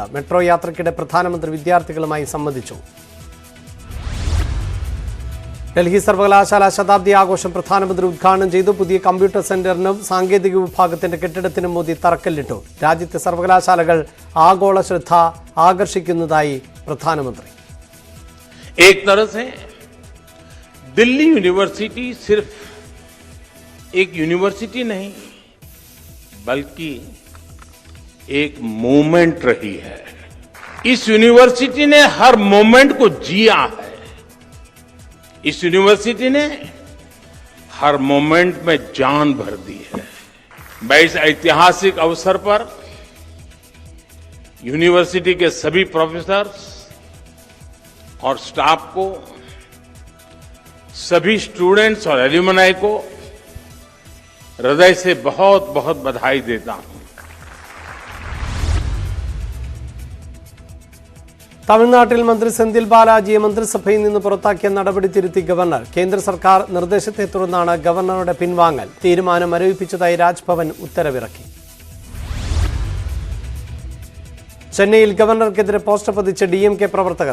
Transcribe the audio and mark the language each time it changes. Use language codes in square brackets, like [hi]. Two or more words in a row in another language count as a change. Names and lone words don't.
[ml] മെട്രോ യാത്രയ്ക്കിടെ പ്രധാനമന്ത്രി വിദ്യാർത്ഥികളുമായി സംവദിച്ചു. ഡൽഹി സർവകലാശാല ശതാബ്ദി ആഘോഷം പ്രധാനമന്ത്രി ഉദ്ഘാടനം ചെയ്തു. പുതിയ കമ്പ്യൂട്ടർ സെന്ററിനും സാങ്കേതിക വിഭാഗത്തിന്റെ കെട്ടിടത്തിനും മോദി തറക്കല്ലിട്ടു. രാജ്യത്തെ സർവകലാശാലകൾ ആഗോള ശ്രദ്ധ ആകർഷിക്കുന്നതായി പ്രധാനമന്ത്രി. [hi] दिल्ली यूनिवर्सिटी सिर्फ एक यूनिवर्सिटी नहीं बल्कि एक मूवमेंट रही है. इस यूनिवर्सिटी ने हर मोमेंट को जिया है. इस यूनिवर्सिटी ने हर मोमेंट में जान भर दी है. मैं इस ऐतिहासिक अवसर पर यूनिवर्सिटी के सभी प्रोफेसर्स और स्टाफ को, सभी स्टूडेंट्स और एल्यूमनाई को हृदय से बहुत बहुत बधाई देता हूं. [ml] തമിഴ്നാട്ടിൽ മന്ത്രി സെന്തിൽ ബാലാജിയെ മന്ത്രിസഭയിൽ നിന്ന് പുറത്താക്കിയ നടപടി തിരുത്തി ഗവർണർ. കേന്ദ്ര സർക്കാർ നിർദ്ദേശത്തെ തുടർന്നാണ് ഗവർണറുടെ പിൻവാങ്ങൽ. തീരുമാനം മരവിപ്പിച്ചതായി രാജ്ഭവൻ ഉത്തരവിറക്കി. ചെന്നൈയിൽ ഗവർണർക്കെതിരെ പോസ്റ്റർ പതിച്ച DMK പ്രവർത്തകർ.